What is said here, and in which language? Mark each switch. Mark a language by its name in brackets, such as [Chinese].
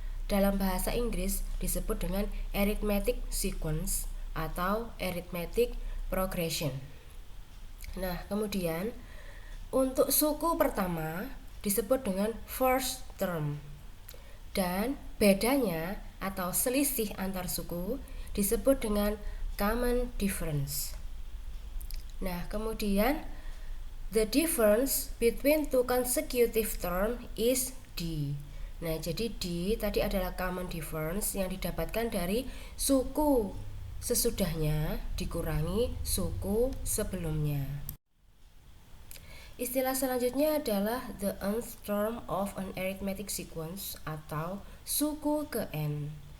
[Indonesian] Dalam bahasa Inggris disebut dengan arithmetic sequence atau arithmetic progression. Nah, kemudian untuk suku pertama disebut dengan first term, dan bedanya atau selisih antar suku disebut dengan common difference. Nah, kemudian [English] the difference between two consecutive term is D. [Indonesian] Nah, jadi D tadi adalah common difference yang didapatkan dari suku sesudahnya dikurangi suku sebelumnya. Istilah selanjutnya adalah [English] the nth term of an arithmetic sequence [Indonesian] atau suku ke n.